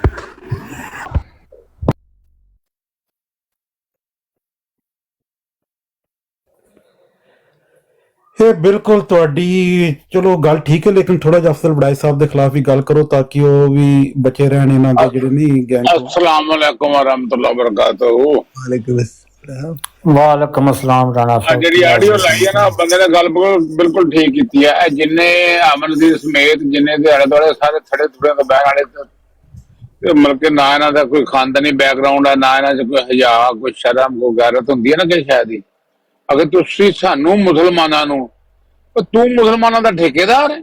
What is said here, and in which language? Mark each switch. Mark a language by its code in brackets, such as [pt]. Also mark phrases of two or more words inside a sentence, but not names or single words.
[pa] ਇਹ ਬਿਲਕੁਲ ਤੁਹਾਡੀ ਚਲੋ ਗੱਲ ਠੀਕ ਹੈ ਲੇਕਿਨ ਥੋੜਾ ਜਿਹਾ ਅਫਸਰ ਵੜਾਈ ਸਾਹਿਬ ਦੇ ਖਿਲਾਫ ਵੀ ਗੱਲ ਕਰੋ ਤਾਂ ਕਿ ਉਹ ਵੀ ਬਚੇ ਰਹਿਣ ਇਹਨਾਂ ਦੇ ਜਿਹੜੇ ਨਹੀਂ ਗੈਂਗ। [ar] السلام عليكم ورحمة الله وبركاته. وعليكم السلام ਰਾਣਾ ਸਾਹਿਬ। [pa] ਜਿਹੜੀ ਆਡੀਓ ਲਾਈ ਹੈ ਨਾ ਬੰਦੇ ਨੇ ਗੱਲ ਬਿਲਕੁਲ ਠੀਕ ਕੀਤੀ ਹੈ। ਇਹ ਜਿੰਨੇ ਅਮਨ ਦੀ ਸਮੇਤ ਜਿੰਨੇ ਦੇ ਆਲੇ ਦੁਆਲੇ ਸਾਰੇ ਥੜੇ ਥੁੜੇ ਤੋਂ ਬਹਿਣ ਵਾਲੇ ਤੇ ਮਤਲਬ ਕਿ ਨਾ ਇਹਨਾਂ ਦਾ ਕੋਈ ਖਾਨਦਾਨੀ ਬੈਕਗ੍ਰਾਉਂਡ ਹੈ ਨਾ ਇਹਨਾਂ 'ਚ ਕੋਈ ਹਯਾ ਕੋਈ ਸ਼ਰਮ ਕੋਈ ਗੈਰਤ ਹੁੰਦੀ ਹੈ ਨਾ ਕਿ ਸ਼ਾਇਦ ਹੀ ਅਗਰ ਤੁਸੀਂ ਸਾਨੂੰ ਮੁਸਲਮਾਨਾਂ ਨੂੰ ਤੂੰ ਮੁਸਲਮਾਨਾਂ ਦਾ ਠੇਕੇਦਾਰ ਹੈ।